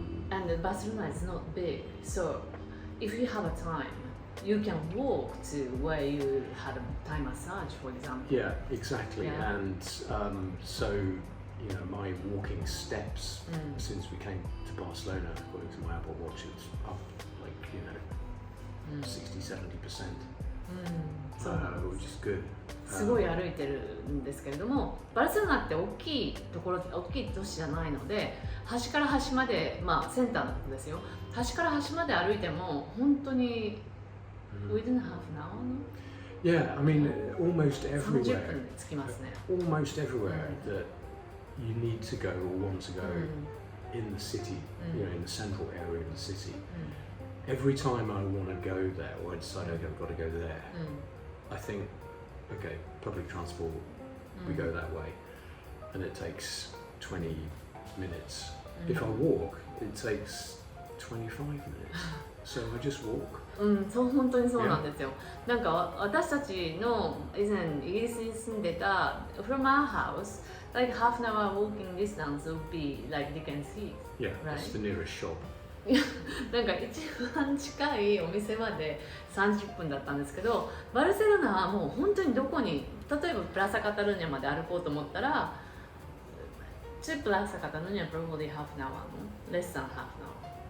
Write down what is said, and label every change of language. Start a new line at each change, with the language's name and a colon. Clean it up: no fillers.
English: And Barcelona is not big, so if you have a time, you can walk to where you had a Thai massage, for example. Yeah, exactly. Yeah. And so, you know, my walking steps since we came to Barcelona, according to my Apple Watch, it's up like, you know, 60-70%,
Japanese: そうなんです。
English: which is good.
Japanese: すごい歩いてるんですけれども、バルセロナって大きいところ、大きい都市じゃないので、端から端まで、まあセンターのことですよ。端から端まで歩いても本当に
English: within half an hour? Yeah, I mean, almost
Japanese: 30
English: everywhere,
Japanese: 分で着きますね。
English: almost everywhere that you need to go or want to go in the city, you know, in the central area of the city. Every time I want to go there, or I decide, okay, I've got to go there, I think, okay, public transport, we go that way, and it takes 20 minutes. If I walk, it takes 25 minutes. So I just walk.
Japanese: そう、本当にそうなんですよ。なんか私たちの以前イギリスに住んでた
English: from our house, like half an hour walking distance would be like Dickens Heath. Yeah, Right. that's the nearest shop.
Japanese: なんか一番近いお店まで30分だったんですけど、バルセロナはもう本当にどこに、例えばプラサカタルーニャまで歩こうと思ったら、
English: to Plaza Catalunya probably half an hour, no? Less than half an hour.